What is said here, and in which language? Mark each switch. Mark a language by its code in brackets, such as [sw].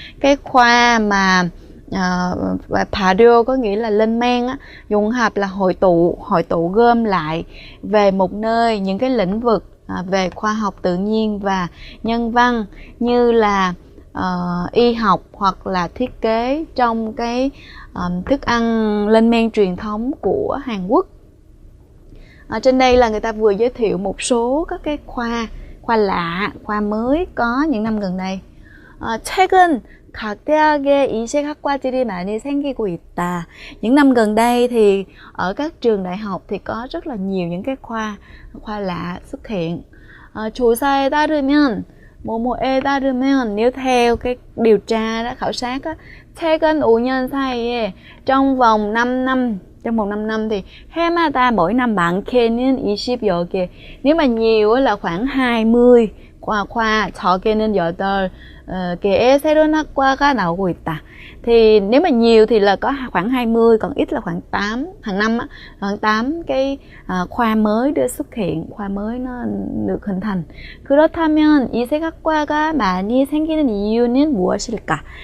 [vi] Cái khoa mà 발효 có nghĩa là lên men á, 융합 là hội tụ gom lại về một nơi những cái lĩnh vực về khoa học tự nhiên và nhân văn như là y học hoặc là thiết kế trong cái thức ăn lên men truyền thống của Hàn Quốc. Trên đây là người ta vừa giới thiệu một số các cái khoa lạ, khoa mới có những năm gần đây. [ko] 최근 각 대학에 이색학과들이 많이 생기고 있다. [vi] Những năm gần đây thì ở các trường đại học thì có rất là nhiều những cái khoa lạ xuất hiện. [ko] 조사에 따르면 뭐뭐에 따르면, [vi] nếu theo cái điều tra đó, khảo sát á, [ko] 최근 5년 사이에 [vi] trong vòng 5 năm thì 해마다 mỗi năm [ko] 많게는 20여 개. [vi] Nếu mà nhiều là khoảng 20 khoa, [ko] 적게는 8개의 새로운 학과가 나오고 있다. [vi] Thì nếu mà nhiều thì là có khoảng 20, còn ít là khoảng 8, hàng năm á, khoảng 8 cái khoa mới được xuất hiện, khoa mới nó được hình thành. [ko] 그렇다면 이색학과가 많이 생기는 이유는 무엇일까?